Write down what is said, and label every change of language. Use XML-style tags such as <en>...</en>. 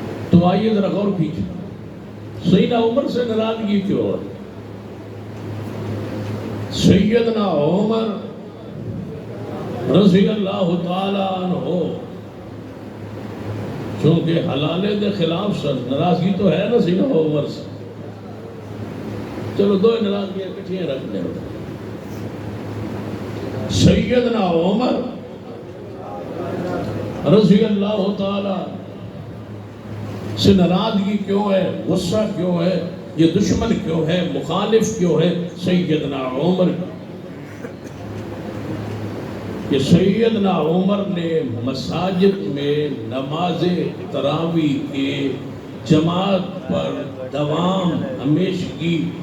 <ur>تو آئیے ذرا غور کیجیے سیدنا عمر سے ناراضگی کیوں ہے؟ سیدنا عمر رضی اللہ تعالیٰ عنہ چونکہ حلالے</ur> <pa>دے خلاف سر</pa> <ur>ناراضگی تو ہے نا سیدنا عمر سے.</ur> <pa>چلو 2 ناراضگیاں کٹھیاں رکھنے ہو.</pa> <ur>سیدنا عمر رضی اللہ تعالیٰ سے ناراضگی کیوں ہے، غصہ کیوں ہے، یہ دشمن کیوں ہے، مخالف کیوں ہے سیدنا عمر؟ کہ سیدنا عمر نے مساجد میں نماز تراویح کے جماعت پر دوام ہمیشگی</ur>